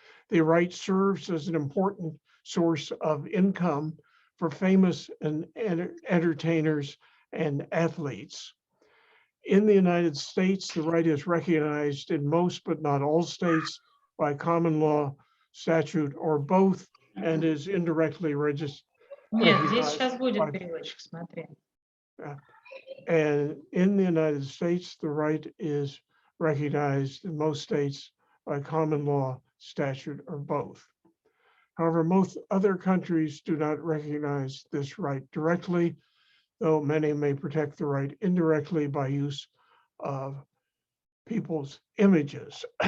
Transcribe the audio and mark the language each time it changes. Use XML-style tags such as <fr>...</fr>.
<en>The right serves as an important source of income for famous and entertainers and athletes. In the United States, the right is recognized in most, but not all states, by common law, statute, or both, and is indirectly registered.</en> <ru>Нет, здесь сейчас будет переводчик, смотри.</ru> <en>And in the United States, the right is recognized in most states by common law, statute, or both. However, most other countries do not recognize this right directly, though many may protect the right indirectly by use of people's images.</en>